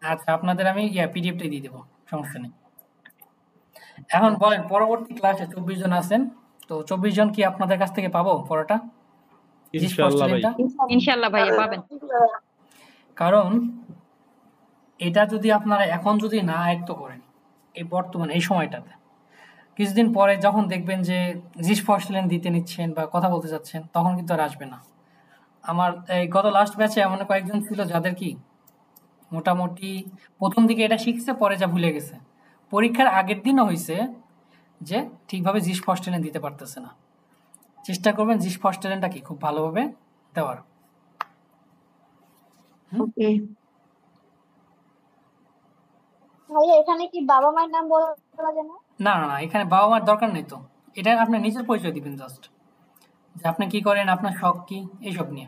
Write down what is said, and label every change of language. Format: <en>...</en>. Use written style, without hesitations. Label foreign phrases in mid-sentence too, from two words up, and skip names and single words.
<bn>আচ্ছা আপনাদের আমি পিডিএফটাই দিয়ে দেবো, সমস্যা নেই। এখন বলেন পরবর্তী ক্লাসে 24 জন আছেন, তো 24 জন কি আপনাদের কাছ থেকে পাবো পড়াটা sich ইনশাআল্লাহ ভাই। vorstellen-টা? ইনশাআল্লাহ ভাইয়া পাবেন। কারণ এটা যদি আপনারা এখন যদি না আয়ত্ত করেন এই বর্তমানে এই সময়টাতে, কিছুদিন পরে যখন দেখবেন যে</bn> <de>sich vorstellen</de> <bn>দিতে নিচ্ছেন বা কথা বলতে যাচ্ছেন, তখন কিন্তু আর আসবে না। আমার এই গত লাস্ট ব্যাচে এমন কয়েকজন ছিল যাদের কি মোটামুটি প্রথম দিকে এটা শিখছে, পরে যা ভুলে গেছে। পরীক্ষার আগের দিনও হয়েছে যে ঠিকভাবে</bn> <de>sich vorstellen</de> <bn>দিতে পারতেছে না। চেষ্টা করবেন</bn> <de>sich vorstellen-</de> <bn>টা কি খুব ভালোভাবে দেওয়ার। ওকে ভাইয়া, এখানে কি বাবা মায়ের নাম বলা যাবে না? না না না, এখানে বাবা মার দরকার নেই তো। এটা আপনি নিজের পরিচয় দিবেন জাস্ট, যে আপনি কি করেন, আপনার শখ কি, এইসব নিয়ে।</bn>